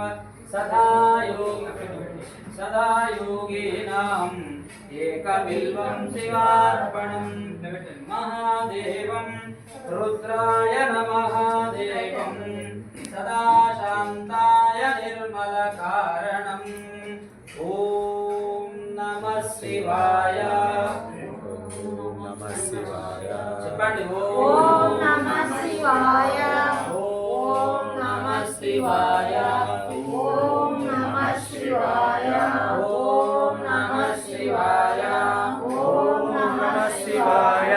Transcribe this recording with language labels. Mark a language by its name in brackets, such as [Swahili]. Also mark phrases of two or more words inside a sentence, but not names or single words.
[Sanskrit] सदा योगिनाम् एकबिल्वं शिवार्पणं महादेवं रुद्राय नमः देवं सदा शान्ताय निर्मलकारणम् ॐ नमः शिवाय చెప్పండి ఓం నమః శివాయ ఓం నమః శివాయ ఓం నమః శివాయ ఓం నమః శివాయ ఓం నమః శివాయ